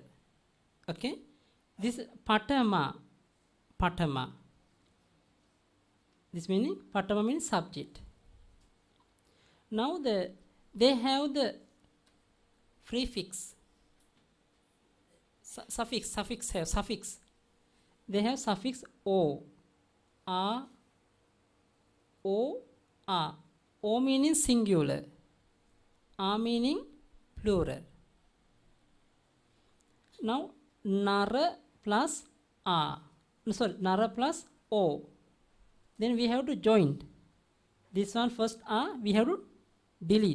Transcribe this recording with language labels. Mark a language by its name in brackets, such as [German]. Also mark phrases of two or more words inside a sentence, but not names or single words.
[English] Okay. This patama. Patama. This meaning patama means subject. Now they have the prefix. Suffix. They have suffix o, a, o, a. O meaning singular, a meaning plural. Now nara plus a, nara plus o. Then we have to join. This one first a, we have to delete.